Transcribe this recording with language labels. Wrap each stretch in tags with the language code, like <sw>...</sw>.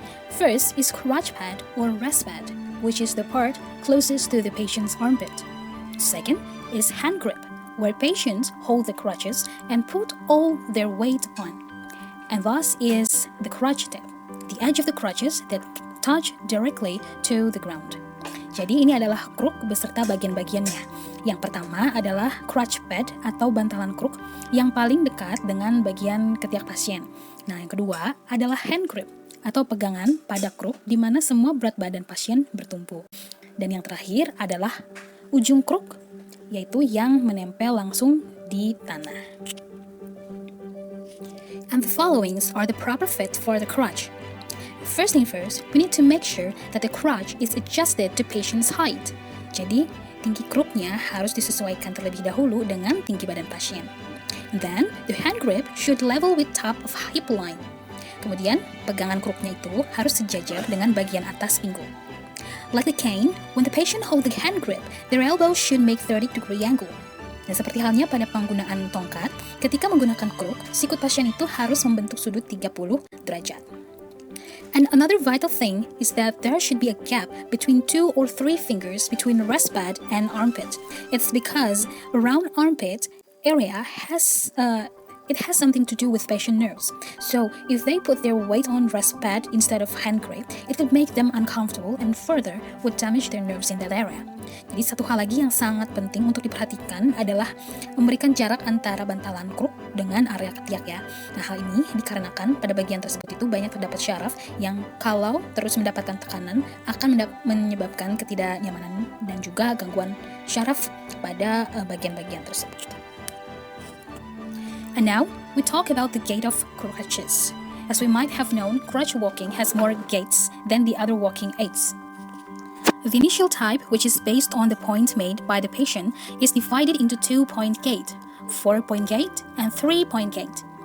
<en>First is crutch pad or rest pad, which is the part closest to the patient's armpit. Second is hand grip, where patients hold the crutches and put all their weight on. And thus is the crutch tip, the edge of the crutches that touch directly to the ground.</en> <id>Jadi ini adalah kruk beserta bagian-bagiannya. Yang pertama adalah crutch pad atau bantalan kruk yang paling dekat dengan bagian ketiak pasien. Nah, yang kedua adalah hand grip atau pegangan pada kruk di mana semua berat badan pasien bertumpu. Dan yang terakhir adalah ujung kruk, yaitu yang menempel langsung di tanah.</id> <en>And the followings are the proper fit for the crutch. First thing first, we need to make sure that the crutch is adjusted to patient's height.</en> <id>Jadi, tinggi kruknya harus disesuaikan terlebih dahulu dengan tinggi badan pasien.</id> <en>Then, the hand grip should level with top of hip line.</en> <id>Kemudian, pegangan kruknya itu harus sejajar dengan bagian atas pinggul.</id> <en>Like the cane, when the patient hold the hand grip, their elbow should make 30-degree angle.</en> <id>Dan seperti halnya pada penggunaan tongkat, ketika menggunakan kruk, sikut pasien itu harus membentuk sudut 30 derajat.</id> <en>And another vital thing is that there should be a gap between 2 or 3 fingers between the rest pad and armpit. It's because around armpit area has it has something to do with patient nerves. So, if they put their weight on rest pad instead of hand grip, it could make them uncomfortable and further would damage their nerves in that area.</en> <id>Jadi satu hal lagi yang sangat penting untuk diperhatikan adalah memberikan jarak antara bantalan kruk dengan area ketiak ya. Nah, hal ini dikarenakan pada bagian tersebut itu banyak terdapat syaraf yang kalau terus mendapatkan tekanan akan menyebabkan ketidaknyamanan dan juga gangguan syaraf pada bagian-bagian tersebut.</id> <en>And now, we talk about the gait of crutches. As we might have known, crutch walking has more gaits than the other walking aids. The initial type, which is based on the point made by the patient, is divided into 2-point gait, 4-point gait, and 3-point gait.</en>